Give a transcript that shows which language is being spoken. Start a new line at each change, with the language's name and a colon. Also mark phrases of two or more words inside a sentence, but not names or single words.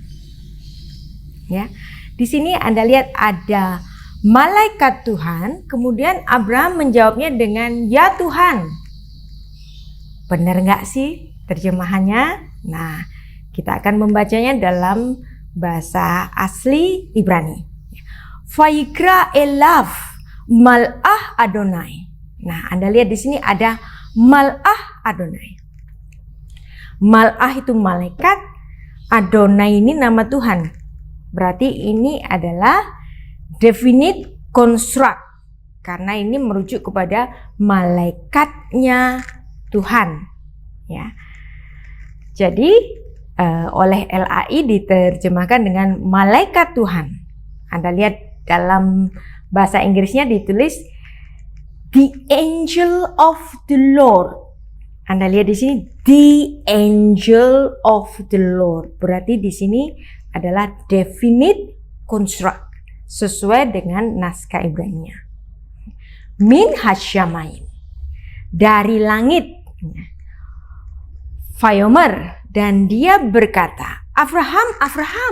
Indonesian: Ya, di sini Anda lihat ada malaikat Tuhan, kemudian Abraham menjawabnya dengan "Ya Tuhan." Benar nggak sih terjemahannya? Nah, kita akan membacanya dalam bahasa asli Ibrani.
Hebrew: ויקרא אליו מלאך אדוני.
Indonesian: Nah, Anda lihat di sini ada
Hebrew: מלאך אדוני.
Indonesian: Mal'ah itu malaikat, Adonai ini nama Tuhan. Berarti ini adalah
English: definite construct
Indonesian: karena ini merujuk kepada malaikatnya Tuhan, ya. Jadi oleh LAI diterjemahkan dengan malaikat Tuhan. Anda lihat dalam bahasa Inggrisnya ditulis
English: the angel of the Lord.
Indonesian: Anda lihat di sini
English: the angel of the Lord.
Indonesian: Berarti di sini adalah
English: definite construct
Indonesian: sesuai dengan naskah Ibrani.
Hebrew: מן השמים,
Indonesian: dari langit. Vayomer, dan dia berkata, Abraham, Abraham.